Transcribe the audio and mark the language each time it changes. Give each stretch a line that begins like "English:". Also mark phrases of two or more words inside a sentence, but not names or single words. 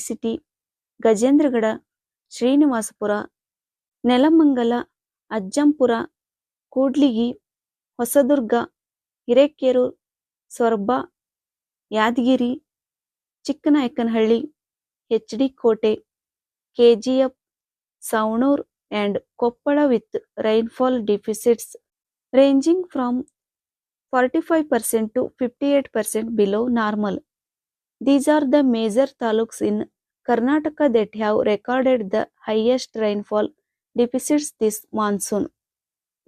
English: City, Gajendragada, Srinivasapura, Nelamangala, Ajjampura, Kudligi, Hosadurga, Hirekeru, Sorba, Yadgiri, Chikkanayakanhalli, HD Kote, KGF, Saunur and Koppala with rainfall deficits ranging from 45% to 58% below normal. These are the major taluks in Karnataka that have recorded the highest rainfall deficits this monsoon.